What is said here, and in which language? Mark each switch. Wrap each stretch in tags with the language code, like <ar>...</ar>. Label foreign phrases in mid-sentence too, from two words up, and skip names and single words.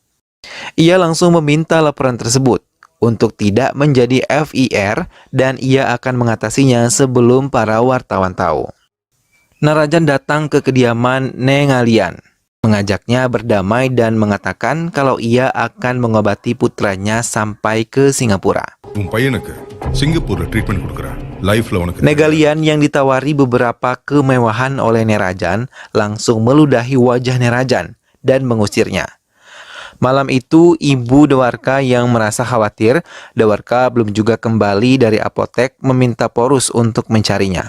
<id>Ia langsung meminta laporan tersebut untuk tidak menjadi FIR dan ia akan mengatasinya sebelum para wartawan tahu. Narajan datang ke kediaman Nengalian, mengajaknya berdamai dan mengatakan kalau ia akan mengobati putranya sampai ke Singapura.</id> <ta>உன் பையனுக்கு சிங்கப்பூர்ல ட்ரீட்மெண்ட் கொடுக்குறேன் லைஃப்ல உனக்கு</ta> <id>Negalian yang ditawari beberapa kemewahan oleh Nerajan langsung meludahi wajah Nerajan dan mengusirnya. Malam itu, ibu Dwarka yang merasa khawatir, Dwarka belum juga kembali dari apotek meminta Porus untuk mencarinya.</id>